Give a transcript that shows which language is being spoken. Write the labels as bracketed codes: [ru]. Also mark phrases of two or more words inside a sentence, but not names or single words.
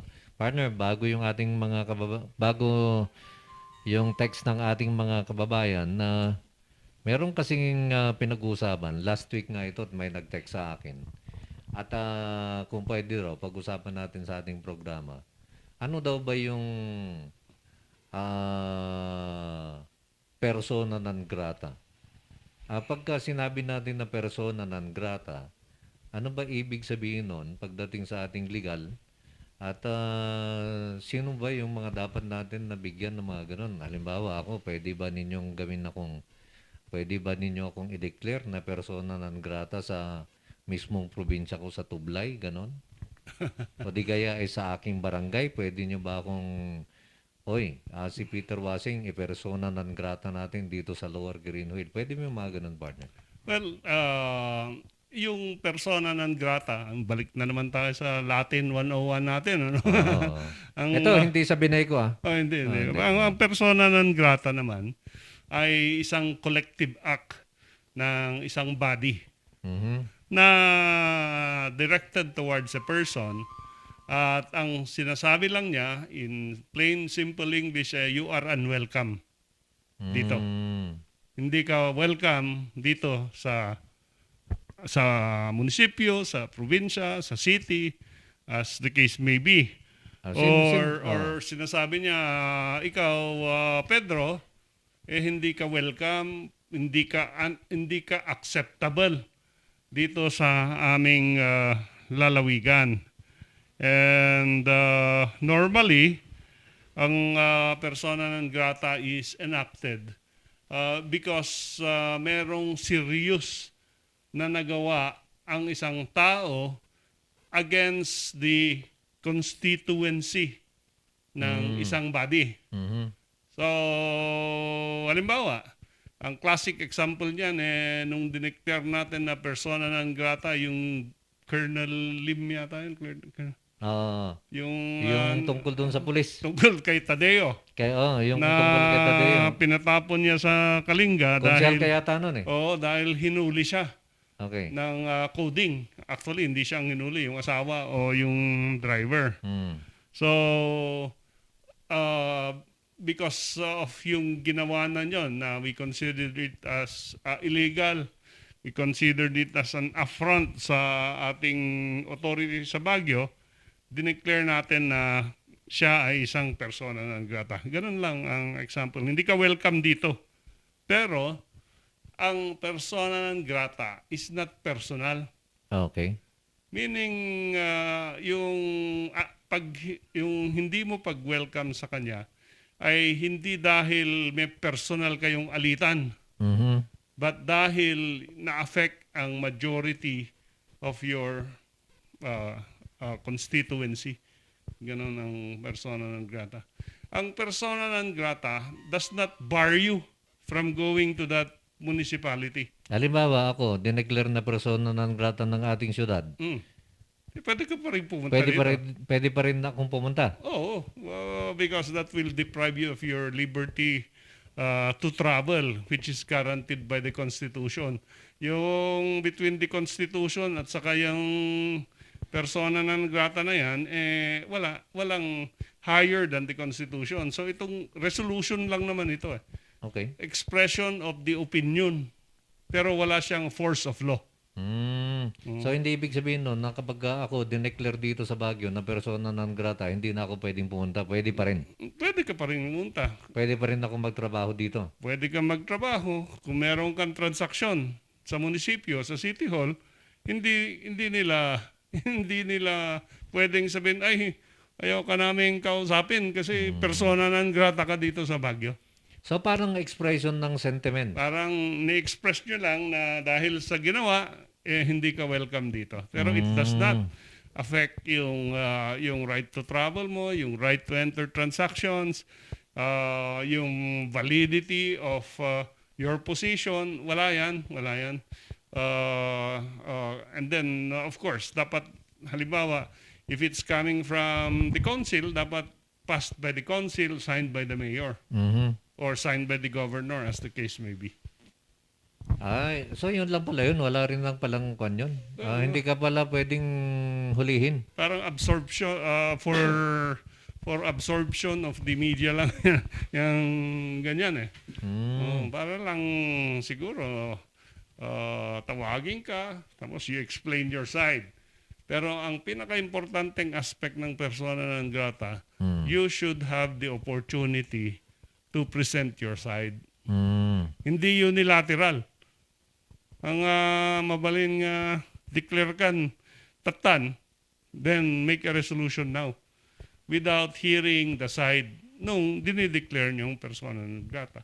[tl] Partner, bago yung ating mga bago yung text ng ating mga kababayan na meron kasing pinag-uusapan. Last week nga ito, may nag-text sa akin. At kung pwede raw, pag-usapan natin sa ating programa, ano daw ba yung [la] persona non grata? [tl] Pagka sinabi natin na [la] persona non grata, [tl] ano ba ibig sabihin nun pagdating sa ating legal? At sino ba yung mga dapat natin nabigyan ng mga ganun? Halimbawa ako, pwede ba ninyo akong i-declare na [la] persona non grata [tl] sa mismong probinsya ko sa Tublay, ganon? O di kaya sa aking barangay, pwede nyo ba akong, si Peter Wasing, [la] persona non grata [tl] natin dito sa Lower Greenfield. Pwede mo yung mga ganon, partner? Well, yung persona non grata, balik na naman tayo sa Latin 101 natin. Ano? Ito, hindi sa binay ko Hindi. Ang [la] persona non grata [tl] naman ay isang [en] collective act [tl] ng isang body. [en] Na directed towards a person [tl] at ang sinasabi lang niya [en] in plain simple English you are unwelcome dito. [tl] Hindi ka welcome dito sa munisipyo, sa probinsya, sa city [en] as the case may be. [tl] Or sinasabi niya ikaw Pedro hindi ka welcome, hindi ka acceptable dito sa aming lalawigan. [en] And normally, [tl] ang [la] persona non grata [en] is enacted because [tl] merong serious na nagawa ang isang tao [en] against the constituency [tl] ng isang body. So, halimbawa, ang [en] classic example [tl] niyan nung dineclare natin na [la] persona non grata [tl] yung Colonel Lim yata yun. Yung tungkol dun sa pulis. Tungkol kay Tadeo. Yung na tungkol kay Tadeo. pinatapon niya sa Kalinga Konsyal kaya nun eh. Oo, dahil hinuli siya Okay. ng coding. Actually, hindi siya ang hinuli, yung asawa o yung driver. [en] So, because of [tl] yung ginawa na yun, na [en] we considered it as illegal, we considered it as an affront [tl] sa ating [en] authority sa Baguio, [tl] dineclare natin na siya ay isang [la] persona non grata. [tl] Ganun lang ang example. Hindi ka welcome dito. Pero, ang [la] persona non grata [en] is not personal. [tl] Okay. Meaning, yung hindi mo pag-welcome sa kanya ay hindi dahil may personal kayong alitan, but dahil na-affect ang [en] majority of your constituency. [tl] Ganon ang [la] persona non grata. [en] Ang [la] persona non grata [en] does not bar you from going to that municipality. [tl] Halimbawa ako, dineclare na [la] persona non grata [tl] ng ating syudad. Pwede ka pa rin pumunta Pwede pa rin akong pumunta. Oo, [en] because that will deprive you of your liberty to travel, which is guaranteed by the Constitution. [tl] Yung [en] between the Constitution [tl] at saka yung [la] persona non grata [tl] na yan, walang [en] higher than the Constitution. [tl] So itong resolution lang naman ito eh. Okay. [en] Expression of the opinion, [tl] pero wala siyang [en] force of law. [tl] So hindi ibig sabihin nun na kapag ako dineclare dito sa Baguio na [la] persona non grata, [tl] hindi na ako pwedeng pumunta. Pwede pa rin. Pwede ka pa rin pumunta. Pwede pa rin ako magtrabaho dito. Pwede kang magtrabaho. Kung meron kang transaksyon sa munisipyo, sa City Hall, hindi nila pwedeng sabihin, ay, ayaw ka namin kausapin kasi [la] persona non grata [tl] ka dito sa Baguio. So parang expression ng sentiment. Parang ni-express nyo lang na dahil sa ginawa, hindi ka welcome dito. [en] Pero it does not affect yung right to travel mo, yung right to enter transactions, yung validity of your position. [tl] Wala yan. [en] And then, of course, [tl] dapat, halimbawa, [en] if it's coming from the council, dapat passed by the council, signed by the mayor. Or signed by the governor, as the case may be. [tl] Ay, so yun lang pala yun. Wala rin lang palang kwan yun. Hindi ka pala pwedeng hulihin. Parang absorption, [en] for absorption of the media [tl] lang yung ganyan eh. Para lang siguro tawagin ka, tapos [en] you explain your side. [tl] Pero ang pinaka-importanteng aspect ng [la] persona non grata, [en] you should have the opportunity to present your side. [tl] Hindi unilateral. Ang mabaling declare kan tatan, [en] then make a resolution now without hearing the side [tl] nung dinideclare niyong [la] persona non grata.